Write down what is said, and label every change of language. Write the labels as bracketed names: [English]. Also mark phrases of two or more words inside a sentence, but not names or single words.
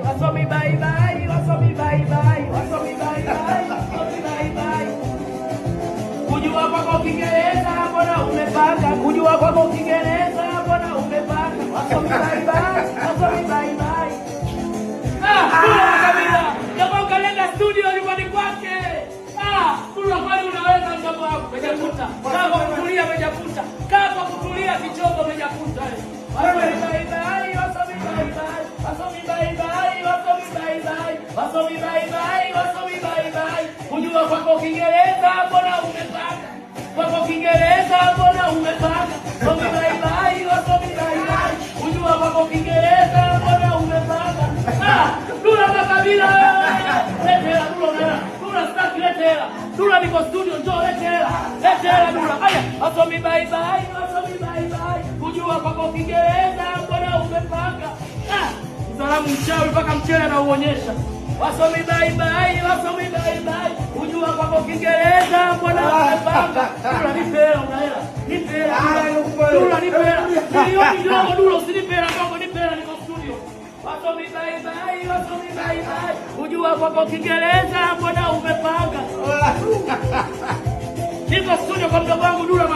[English] wasomi bye bye, wasomi bye bye, wasomi bye bye, wasomi bye bye. [Swahili] Kujua kwako Kiingereza mbona umepaka, kujua kwako Kiingereza mbona umepaka, wasomi [English] bye bye, [Swahili] wasomi [English] bye bye. [Swahili] Dula kabisa, jamaa kalenda studio nyumbani kwake. Dula kwani unaweza mdogo wako umejakuta. Kama kutulia umejakuta. Kama kutulia kichogo umejakuta. [English] Wasomi bye bye, wasomi bye bye, wasomi bye bye, wasomi bye bye, wasomi bye bye, wasomi bye bye. [Swahili] Kujua kwako Kiingereza mbona umepaka, kwako Kiingereza mbona umepaka, wasomi [English] bye bye, [Swahili] wasomi [English] bye bye. [Swahili] Kujua kwako Kiingereza mbona umepaka. Dula makabila. Lete hela Dula, Dula staki lete hela. Dula niko studio njoo lete hela. Lete hela Dula. Haya, wasomi [English] bye bye, [Swahili] wasomi [English] bye bye. [Swahili] Kujua kwako Kiingereza mbona umepaka. Salamu mchawi mpaka mchele na uonyesha. [English] Wasomi bye bye, wasomi bye bye. [Swahili] Kujua kwako Kiingereza mbona umepaka. Dula nipe hela una hela. Nipe hela. Dula nipe hela. Milioni ndogo Dula usinipe hela ndogo nipe hela niko studio. [English] Wasomi bye bye, wasomi bye bye. [Swahili] Kujua kwako Kiingereza mbona umepanga. Niko studio kwa mdogo wangu Dula.